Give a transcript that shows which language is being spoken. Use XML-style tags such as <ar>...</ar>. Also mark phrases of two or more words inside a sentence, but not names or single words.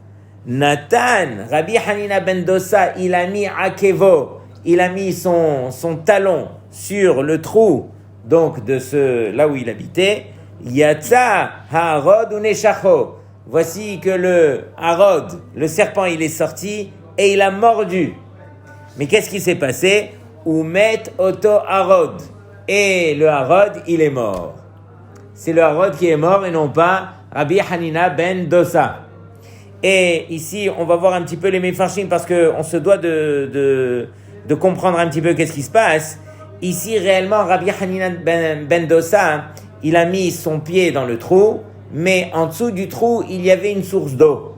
<fr>Nathan, Rabbi Hanina ben Dosa, il a mis akevo, il a mis son talon sur le trou donc là où il habitait.</fr> <he>יצא הערוד ונשכו.</he> <fr>Voici que le harod, le serpent, il est sorti et il a mordu. Mais qu'est-ce qui s'est passé?</fr> <he>ומת אותו הערוד.</he> <fr>Et le harod, il est mort. C'est le harod qui est mort et non pas Rabbi Hanina ben Dosa. Et ici, on va voir un petit peu les Mefarshim parce qu'on se doit de comprendre un petit peu qu'est-ce qui se passe. Ici, réellement, Rabbi Hanina ben Dosa, il a mis son pied dans le trou, mais en dessous du trou, il y avait une source d'eau.</fr>